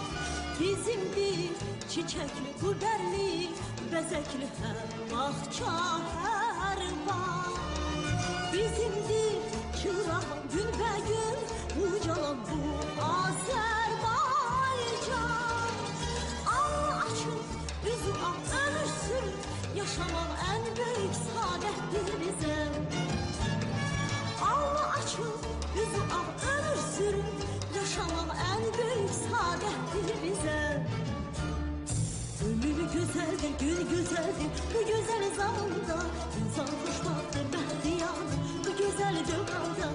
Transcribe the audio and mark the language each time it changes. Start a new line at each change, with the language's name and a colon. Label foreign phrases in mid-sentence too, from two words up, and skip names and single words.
Azerbaijani: Bizimdir çiçəkli, qudərli, bəzəkli hər bağça, hər bağ. Bizimdir çırağan günbəgün, ucalan bu Azərbaycan. Ağlı açın, üzü al, ömür sürün,
Turkish: yaşamak en büyük saadettir bize.
Azerbaijani: Ağlı açın, yüzü al, ömür sürün,
Turkish: yaşamak en büyük saadettir bize. Ömür güzeldir, gün güzeldir, bu güzel zamanda insan hoşbahtır, bəxtiyar, bu güzel dövranda.